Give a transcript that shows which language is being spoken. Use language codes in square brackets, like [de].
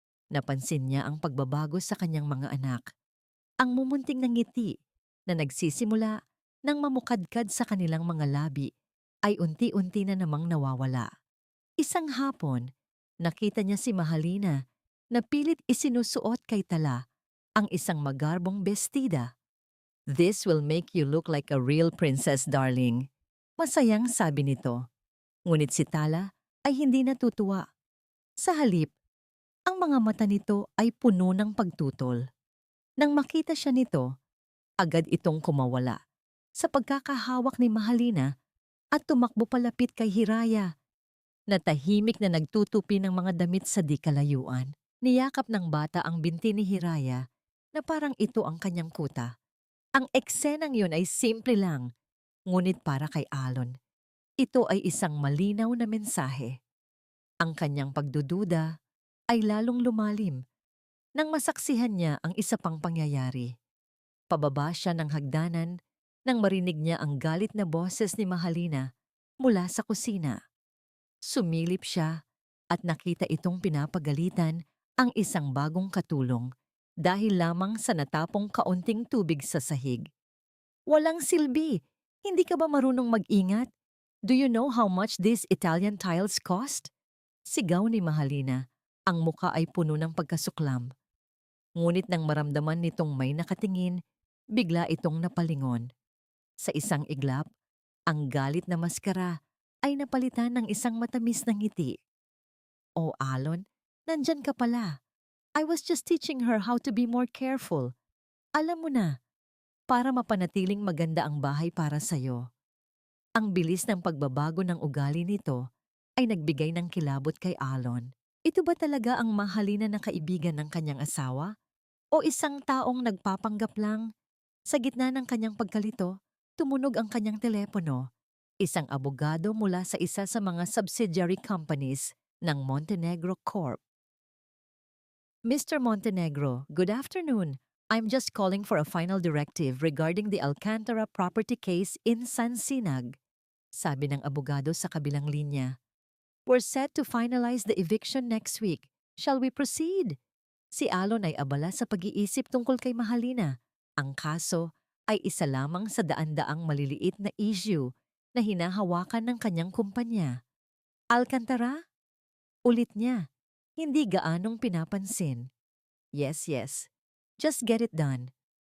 [tl] Napansin niya ang pagbabago sa kanyang mga anak. Ang mumunting na ngiti na nagsisimula nang mamukadkad sa kanilang mga labi ay unti-unti na namang nawawala. Isang hapon, nakita niya si Mahalina na pilit isinusuot kay Tala ang isang magarbong bestida. [en] This will make you look like a real princess, darling. [tl] Masayang sabi nito. Ngunit si Tala ay hindi natutuwa. Sa halip, ang mga mata nito ay puno ng pagtutol. Nang makita siya nito, agad itong kumawala sa pagkakahawak ni Mahalina at tumakbo palapit kay Hiraya na tahimik na nagtutupi ng mga damit sa di kalayuan. Niyakap ng bata ang binti ni Hiraya na parang ito ang kanyang kuta. Ang eksenang yun ay simple lang, ngunit para kay Alon. Ito ay isang malinaw na mensahe. Ang kanyang pagdududa ay lalong lumalim nang masaksihan niya ang isa pang pangyayari. Pababa siya ng hagdanan nang marinig niya ang galit na boses ni Mahalina mula sa kusina. Sumilip siya at nakita itong pinapagalitan ang isang bagong katulong dahil lamang sa natapong kaunting tubig sa sahig. Walang silbi! Hindi ka ba marunong mag-ingat? [en] Do you know how much these Italian tiles cost? [tl] Sigaw ni Mahalina. Ang muka ay puno ng pagkasuklam. Ngunit nang maramdaman nitong may nakatingin, bigla itong napalingon. Sa isang iglap, ang galit na maskara ay napalitan ng isang matamis na ngiti. "Oh, Alon, nandyan ka pala. [en] I was just teaching her how to be more careful. [tl] Alam mo na, para mapanatiling maganda ang bahay para sa'yo." Ang bilis ng pagbabago ng ugali nito ay nagbigay ng kilabot kay Alon. Ito ba talaga ang Mahalina na kaibigan ng kanyang asawa? O isang taong nagpapanggap lang? Sa gitna ng kanyang pagkalito, tumunog ang kanyang telepono. Isang abogado mula sa isa sa mga subsidiary companies ng Montenegro Corp. [en] "Mr. Montenegro, good afternoon. I'm just calling for a final directive regarding the Alcantara property case in San Sinag," [tl] sabi ng abogado sa kabilang linya. [en] "We're set to finalize the eviction next week. Shall we proceed?" [tl] Si Alon ay abala sa pag-iisip tungkol kay Mahalina. Ang kaso ay isa lamang sa daan-daang maliliit na issue na hinahawakan ng kanyang kumpanya. [en] Alcantara? [tl] Ulit niya. Hindi gaanong pinapansin. [en] Yes, yes. Just get it done.